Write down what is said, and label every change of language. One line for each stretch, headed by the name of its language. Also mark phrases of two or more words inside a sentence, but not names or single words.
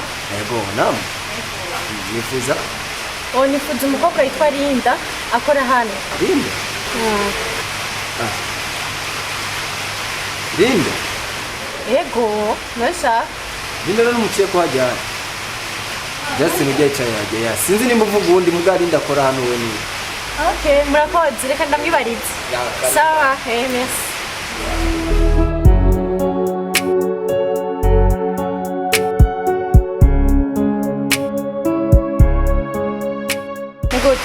Kinyarwanda: Yego naam. Nifuza. Nifuza umukobwa yitwa Lynda akora hano. Lynda? Lynda? Yego, nasha. Lynda no muciye ko hajya. Just nijye cyane ya. Sinzi nimba uvuga undi muga Lynda akora hano we ni. Okay, murakoze reka ndamwibarize. Sawa, merci. Good.